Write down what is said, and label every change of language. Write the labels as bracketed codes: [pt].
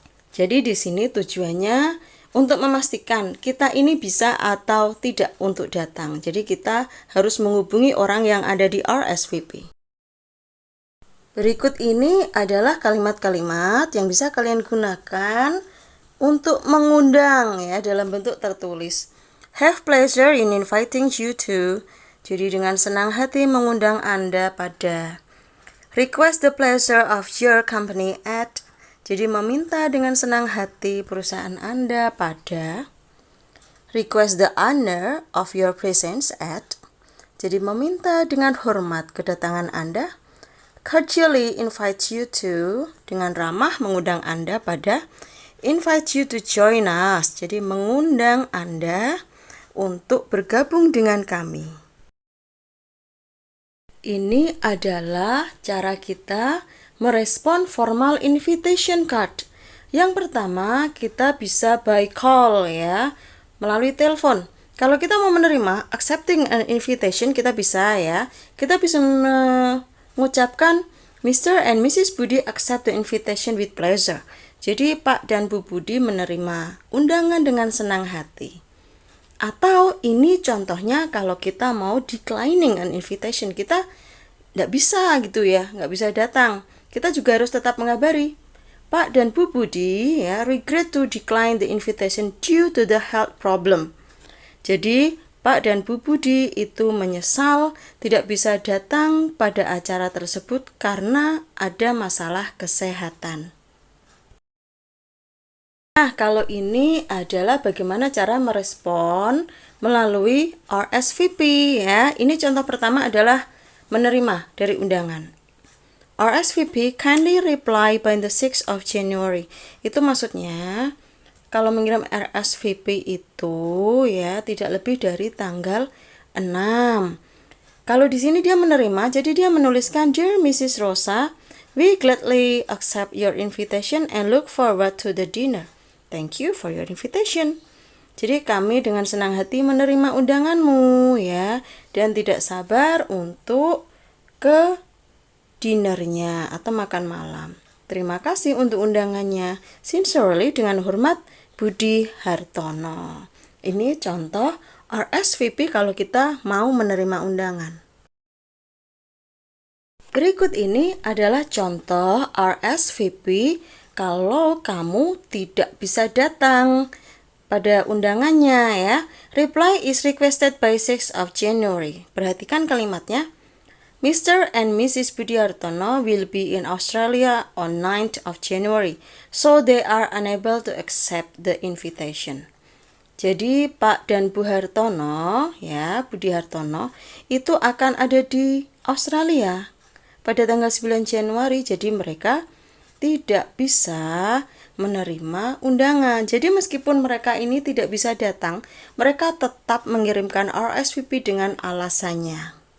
[id] Jadi di sini tujuannya untuk memastikan kita ini bisa atau tidak untuk datang. Jadi kita harus menghubungi orang yang ada di RSVP. Berikut ini adalah kalimat-kalimat yang bisa kalian gunakan untuk mengundang ya dalam bentuk tertulis. [en] Have pleasure in inviting you to. [id] Jadi dengan senang hati mengundang Anda pada. [en] Request the pleasure of your company at. [id] Jadi meminta dengan senang hati perusahaan Anda pada [en] request the honor of your presence at. [id] Jadi meminta dengan hormat kedatangan Anda. [en] Cordially invite you to, [id] dengan ramah mengundang Anda pada [en] invite you to join us. [id] Jadi mengundang Anda untuk bergabung dengan kami. Ini adalah cara kita merespon formal invitation card. Yang pertama, kita bisa by call ya, melalui telepon. Kalau kita mau menerima [en] accepting an invitation, [id] kita bisa ya. Kita bisa mengucapkan Mr. [en] and Mrs. Budi accept the invitation with pleasure. [id] Jadi Pak dan Bu Budi menerima undangan dengan senang hati. Atau ini contohnya kalau kita mau [en] declining an invitation, [id] kita nggak bisa gitu ya, nggak bisa datang. Kita juga harus tetap mengabari, Pak dan Bu Budi ya, [en] regret to decline the invitation due to the health problem. [id] Jadi Pak dan Bu Budi itu menyesal tidak bisa datang pada acara tersebut karena ada masalah kesehatan. Nah, kalau ini adalah bagaimana cara merespon melalui RSVP ya. Ini contoh pertama adalah menerima dari undangan. [en] RSVP, kindly reply by the 6th of January. [id] Itu maksudnya kalau mengirim RSVP itu ya tidak lebih dari tanggal 6. Kalau di sini dia menerima, jadi dia menuliskan, [en] Dear Mrs. Rosa, we gladly accept your invitation and look forward to the dinner. Thank you for your invitation. [id] Jadi kami dengan senang hati menerima undanganmu ya, dan tidak sabar untuk ke dinernya atau makan malam. Terima kasih untuk undangannya. Sincerely, dengan hormat, Budi Hartono. Ini contoh RSVP kalau kita mau menerima undangan. Berikut ini adalah contoh RSVP kalau kamu tidak bisa datang pada undangannya ya. [en] Reply is requested by 6th of January. [id] Perhatikan kalimatnya. [en] Mr. and Mrs. Budi Hartono will be in Australia on 9th of January, so they are unable to accept the invitation. [id] Jadi Pak dan Bu Hartono, ya Budi Hartono, itu akan ada di Australia pada tanggal 9 Januari, jadi mereka tidak bisa menerima undangan. Jadi meskipun mereka ini tidak bisa datang, mereka tetap mengirimkan RSVP dengan alasannya.